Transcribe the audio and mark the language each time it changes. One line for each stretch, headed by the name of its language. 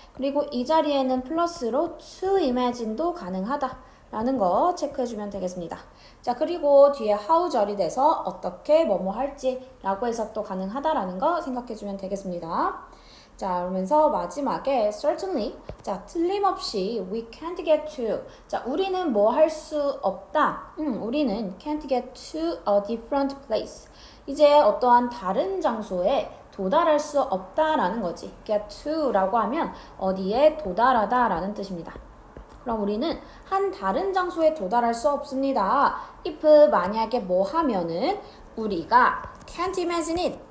Korean: 그리고 이 자리에는 플러스로 to imagine도 가능하다. 라는 거 체크해주면 되겠습니다. 자, 그리고 뒤에 how 절이 돼서 어떻게 뭐뭐 할지 라고 해서 또 가능하다라는 거 생각해주면 되겠습니다. 자, 그러면서 마지막에 certainly. 자, 틀림없이
English: we can't get to.
Korean: 자, 우리는 뭐 할 수 없다. 우리는
English: can't get to a different place.
Korean: 이제 어떠한 다른 장소에 도달할 수 없다라는 거지. get to라고 하면 어디에 도달하다 라는 뜻입니다. 그럼 우리는 한 다른 장소에 도달할 수 없습니다. if 만약에 뭐 하면은 우리가
English: can't imagine it.